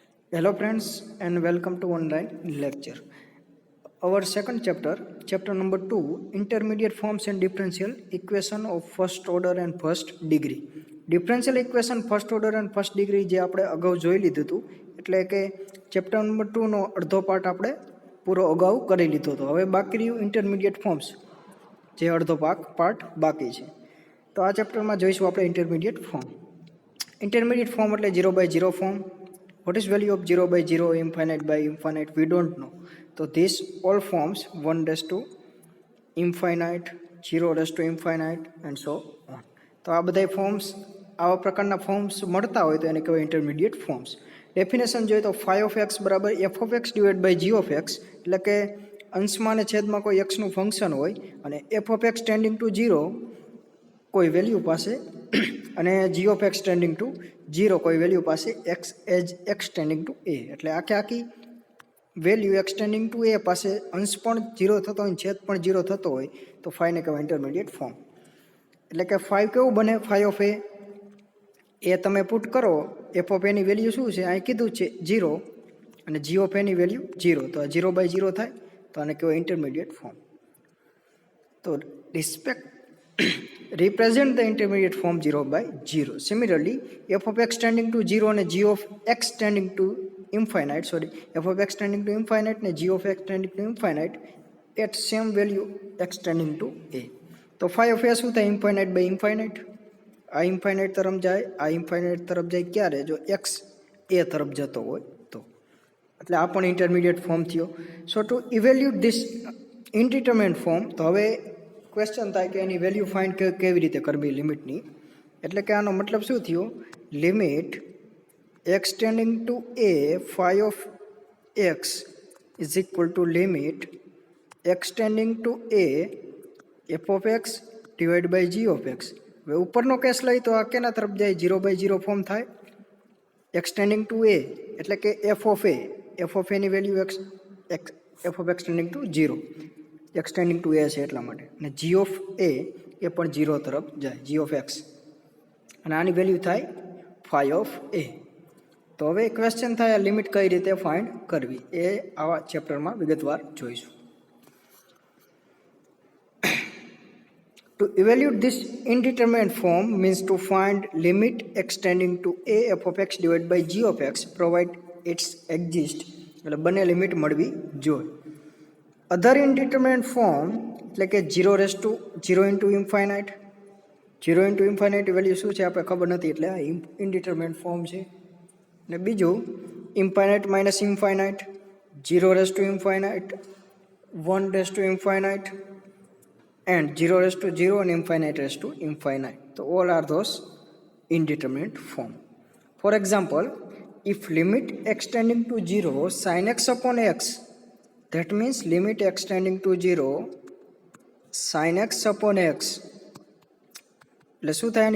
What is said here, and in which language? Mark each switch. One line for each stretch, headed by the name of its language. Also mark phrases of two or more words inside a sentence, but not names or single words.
English: Hello friends and welcome to online lecture. Our second chapter, chapter number 2, intermediate forms and differential equation of first order and first degree. Differential equation first order and first degree
Gujarati: જે આપણે અગાઉ જોઈ લીધું હતું, એટલે કે
English: chapter number
Gujarati: 2 નો અડધો પાર્ટ આપણે પૂરો અગાઉ કરી લીધો હતો. હવે બાકી રહ્યું
English: intermediate forms,
Gujarati: જે અડધો પાર્ટ બાકી છે. તો આ ચેપ્ટરમાં જોઈશું આપણે
English: intermediate form. intermediate form
Gujarati: એટલે 0/0 ફોર્મ.
English: What is value of 0/0, infinite by infinite? We don't know. So these all forms 1 raised to infinite, 0 raised to infinite and so on.
Gujarati: તો આ બધા ફોર્મ્સ, આવા પ્રકારના ફોર્મ્સ મળતા હોય તો એને કહેવાય
English: intermediate forms.
Gujarati: ડેફિનેશન જોઈએ તો
English: phi of x
Gujarati: બરાબર
English: f of x divided by g of x,
Gujarati: એટલે કે અંશમાં અને છેદમાં કોઈ x નું ફંક્શન હોય અને
English: f of x tending to 0
Gujarati: કોઈ વેલ્યુ પાસે અને
English: g of x tending to 0
Gujarati: કોઈ વેલ્યુ પાસે
English: x as x tending to a,
Gujarati: એટલે આખી વેલ્યુ
English: x tending to a
Gujarati: પાસે અંશ પણ 0 થતો હોય છેદ પણ 0 થતો હોય તો ફાઈ ને કહેવાય
English: intermediate form.
Gujarati: એટલે કે ફાઈ કેવું બને?
English: phi of a
Gujarati: એ તમે પુટ કરો,
English: f of a
Gujarati: ની વેલ્યુ શું છે અહીં કીધું છે 0 અને
English: g of a
Gujarati: ની વેલ્યુ 0, તો આ 0/0 થાય તો આને કહેવાય
English: intermediate form. તો represent the intermediate form 0/0. Similarly, f of x tending to 0 and g of x tending to infinite, f of x tending to infinite and g of x tending to infinite at same value x tending to a.
Gujarati: તો
English: phi of a
Gujarati: શું થાય?
English: infinite by infinite.
Gujarati: આ infinite તરફ જાય, આ infinite તરફ જાય ક્યારે? જો x a તરફ જતો હોય તો. એટલે આ પણ
English: intermediate form
Gujarati: થયો.
English: so to evaluate this indeterminate form,
Gujarati: તો હવે ક્વેશ્ચન થાય કે એની વેલ્યુ ફાઇન્ડ કેવી રીતે કરવી લિમિટની. એટલે કે આનો મતલબ શું થયો?
English: limit x tending to a phi of x is equal to limit x tending to a f of x divide by g of x.
Gujarati: હવે ઉપરનો કેસ લઈ તો આ કેના તરફ જાય? 0/0 ફોર્મ થાય.
English: x tending to a
Gujarati: એટલે કે
English: f of a
Gujarati: ની વેલ્યુ
English: f of x tending to 0, x tending to a
Gujarati: છે એટલા માટે, અને
English: g of a
Gujarati: એ પણ 0 તરફ જાય,
English: g of x,
Gujarati: અને આની વેલ્યુ થાય
English: phi of a.
Gujarati: તો હવે ક્વેશ્ચન થાય આ લિમિટ કઈ રીતે ફાઇન્ડ કરવી એ આવા ચેપ્ટરમાં વિગતવાર જોઈશું.
English: To evaluate this indeterminate form means to find limit x tending to a f of x divided by g of x provide its exist,
Gujarati: એટલે બંને લિમિટ મળવી જોઈએ.
English: other indeterminate form
Gujarati: એટલે કે
English: 0 raise to 0 into infinite. 0 into infinite value
Gujarati: શું છે આપણે ખબર નથી, એટલે આ
English: indeterminate form
Gujarati: છે. અને બીજું
English: infinite minus infinite, 0 raise to infinite, 1 raise to infinite and 0 raise to 0 and infinite raised to infinite. So all are those indeterminate form. For example, if limit x tending to 0 sin x upon x, that means limit x tending to 0 sin x upon x,
Gujarati: એટલે શું થાય?